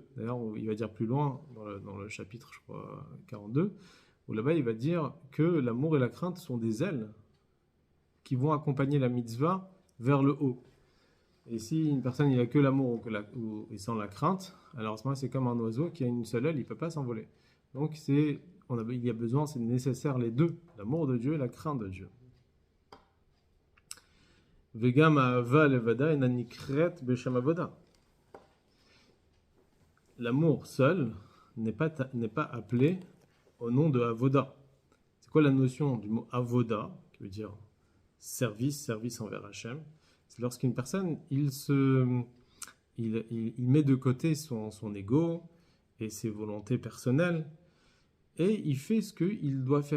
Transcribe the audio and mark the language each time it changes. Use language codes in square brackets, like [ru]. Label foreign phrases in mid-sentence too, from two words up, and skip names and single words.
[fr] D'ailleurs, il va dire plus loin dans le chapitre, je crois, 42, où là-bas il va dire que l'amour et la crainte sont des ailes qui vont accompagner la mitzvah vers le haut. Et si une personne il a que l'amour ou sans la crainte, alors à ce moment-là c'est comme un oiseau qui a une seule aile, il ne peut pas s'envoler. Donc il y a besoin, c'est nécessaire les deux, l'amour de Dieu et la crainte de Dieu. [he] וגם אהבה לבדה אינה נקראת בשם עבודה. [fr] L'amour seul n'est pas appelé au nom de avoda. C'est quoi la notion du mot avoda, qui veut dire service envers Hachem? C'est lorsqu'une personne, il met de côté son ego et ses volontés personnelles et il fait ce qu'il doit faire.